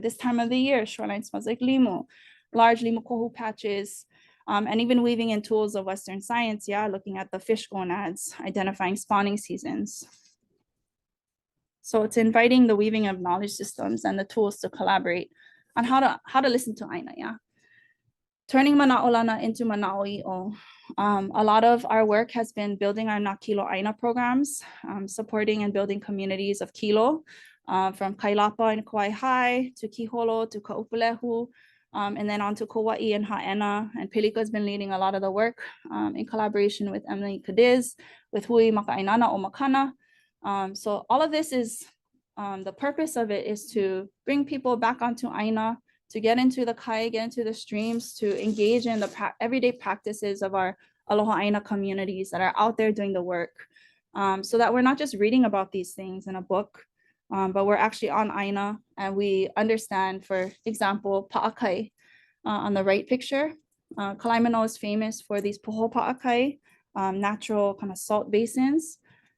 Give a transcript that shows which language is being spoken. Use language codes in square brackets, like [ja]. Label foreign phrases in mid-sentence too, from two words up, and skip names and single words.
[en] This time of the year, shoreline smells like limu, large [haw] limu kohu [en] patches, and even weaving in tools of Western science, yeah, looking at the fish gonads, identifying spawning seasons. So it's inviting the weaving of knowledge systems and the tools to collaborate on how to listen to ʻāina, yeah. Turning manaʻolana into manaʻoiʻo. A lot of our work has been building our [haw] Nā Kilo ʻāina [en] programs, supporting and building communities of Kilo, from Kailapa and Kauai High to Kiholo to Ka'upulehu, and then on to Kauai and Ha'ena. And Pelika has been leading a lot of the work in collaboration with Emily Cadiz, with Hui Maka'ainana o Makana. So all of this is, the purpose of it is to bring people back onto ʻāina, to get into the kai, get into the streams, to engage in the everyday practices of our [haw] Aloha ʻāina [en] communities that are out there doing the work, so that we're not just reading about these things in a book, but we're actually on ʻāina and we understand, for example, pa'akai on the right picture. Kalaimano is famous for these [haw] poho pa'akai, [en] natural kind of salt basins.